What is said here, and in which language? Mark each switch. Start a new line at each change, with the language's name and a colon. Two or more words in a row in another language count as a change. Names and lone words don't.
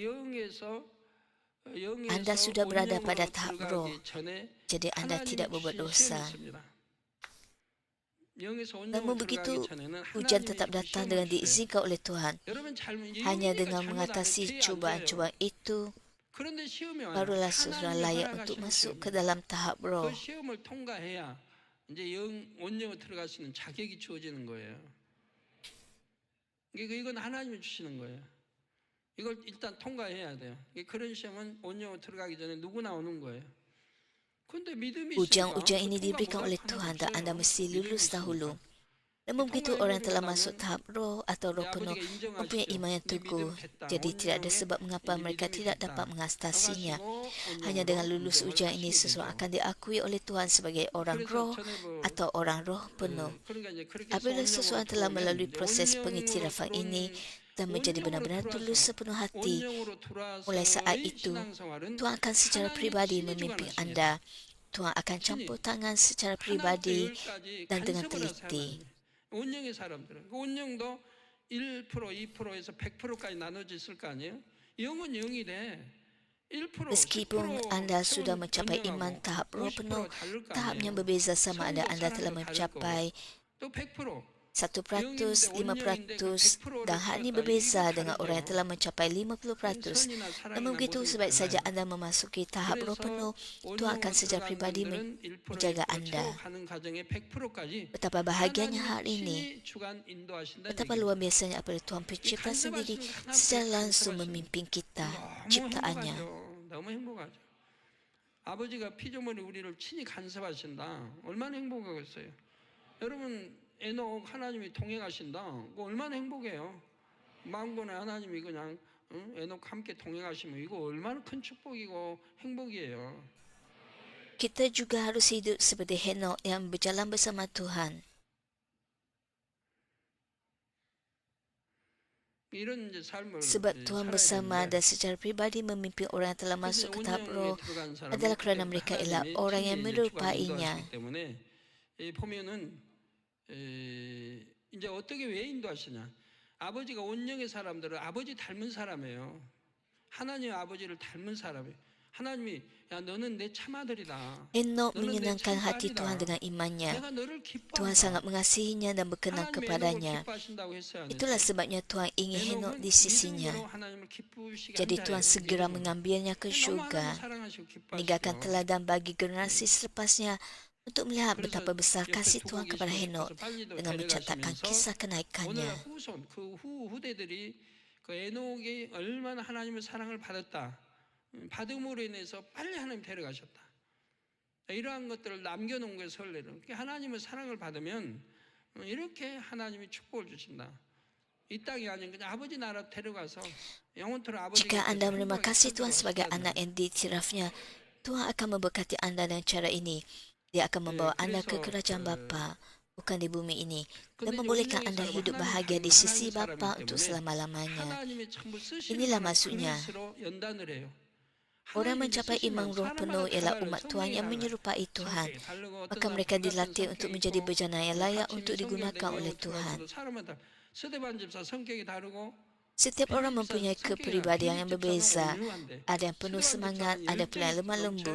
Malay: Anda sudah berada pada tahap roh, jadi anda tidak berbuat dosa. Namun begitu, ujian tetap datang dengan diizinkan oleh Tuhan. Hanya dengan mengatasi cubaan-cubaan itu, barulah seseorang layak untuk masuk ke dalam tahap roh.
Korean: 이걸 일단 통과해야 돼요. 그런 시험은 온영으로 들어가기 전에 누구나 오는 거예요.
Malay: Ujian-ujian ini diberikan oleh Tuhan dan anda mesti lulus dahulu. Namun begitu, orang telah masuk tahap roh atau roh penuh mempunyai iman yang teguh, jadi tidak ada sebab mengapa mereka tidak dapat mengatasinya. Hanya dengan lulus ujian ini, seseorang akan diakui oleh Tuhan sebagai orang roh atau orang roh penuh. Apabila seseorang telah melalui proses pengiktirafan ini dan menjadi benar-benar tulus sepenuh hati, mulai saat itu, Tuhan akan secara pribadi memimpin anda. Tuhan akan campur tangan secara pribadi dan dengan teliti.
Korean: 온영의 사람들은 그 온영도 1%, 2%에서 100%까지 나눠져 있을 거 아니에요? 영은 영이래.
Malay: Meskipun anda sudah mencapai iman tahap roh penuh, tahapnya berbeza sama ada anda telah mencapai 1%, 5%, dan hal ini berbeza dengan orang yang telah mencapai 50%. Namun begitu, sebaik saja anda memasuki tahap roh penuh, Tuhan akan secara pribadi menjaga anda. Betapa bahagianya hal ini. Betapa luar biasanya apabila Tuhan pencipta sendiri secara langsung memimpin kita, ciptaannya.
Korean: 아버지가 피조물이 우리를 친히 간섭하신다. 얼마나 행복하겠어요. 여러분, 에녹 하나님이 동행하신다. 그거 얼마나 행복해요. 만군의 하나님이 그냥 에녹 함께 동행하시면 이거 얼마나 큰 축복이고 행복이에요.
Malay: Kita juga harus hidup seperti Henok yang berjalan bersama Tuhan. Sebab Tuhan bersama dan secara pribadi memimpin orang yang telah masuk ke tahap roh adalah kerana mereka ialah orang yang merupainya.
Korean: 보면은 이제 어떻게 왜 인도하시냐? 아버지가 온영의 사람들은 아버지 닮은 사람이에요. 하나님 아버지를 닮은 사람이에요. 하나님이 야 너는 내 참아들이다.
Malay: Henok
Korean: 너는 내
Malay: menyenangkan hati Tuhan
Korean: 참딸이다.
Malay: dengan imannya.
Korean: 내가 너를
Malay: Tuhan sangat
Korean: 기뻐한다.
Malay: mengasihinya dan berkenan
Korean: 하나님이 에녹을
Malay: kepadanya.
Korean: 기뻐하신다고 했어요, 안
Malay: Itulah
Korean: 했어요?
Malay: sebabnya Tuhan ingin Henok
Korean: 에녹은
Malay: di sisinya.
Korean: 믿음으로 하나님을 기쁘시게 한
Malay: Jadi
Korean: 자예요.
Malay: Tuhan segera
Korean: 믿음으로.
Malay: mengambilnya ke
Korean: 너무 하나님을
Malay: syurga,
Korean: 사랑하시고
Malay: meninggalkan
Korean: 기뻐하시죠.
Malay: teladan bagi generasi selepasnya untuk melihat
Korean: 그래서
Malay: betapa besar
Korean: 옆에
Malay: kasih
Korean: 두고
Malay: Tuhan kepada
Korean: 계신
Malay: Henok
Korean: 것을 빨리도
Malay: dengan mencatatkan
Korean: 데려가시면서
Malay: kisah kenaikannya.
Korean: 오늘날 후손 그 후대들이 그 에녹이 얼마나 하나님의 사랑을 받았다. 받음으로 인해서 빨리 하나님 데려가셨다. 이러한 것들을 남겨놓은 거예요. 설레는 하나님의 사랑을 받으면 이렇게 하나님이 축복을 주신다. 이 땅이 아닌 그냥 아버지 나라 데려가서 영원토록 아버지
Malay: Jika Anda
Korean: 곁에서
Malay: menerima
Korean: 행복하게
Malay: kasih Tuhan
Korean: 살도록
Malay: sebagai
Korean: 하신다는
Malay: anak yang diiktirafnya, Tuhan akan memberkati Anda dengan cara ini. Dia akan membawa Anda ke kerajaan Bapa, bukan di bumi ini, dan membolehkan Anda hidup bahagia di sisi Bapa untuk selama-lamanya.
Korean: 하나님이 전부 쓰시는
Malay: Inilah
Korean: 거는
Malay: maksudnya.
Korean: 그릇으로 연단을 해요.
Malay: Orang mencapai iman roh penuh ialah umat Tuhan yang menyerupai Tuhan. Maka mereka dilatih untuk menjadi bejana yang layak untuk digunakan oleh Tuhan. Setiap orang mempunyai kepribadian yang berbeza. Ada yang penuh semangat, ada pula yang lemah lembut.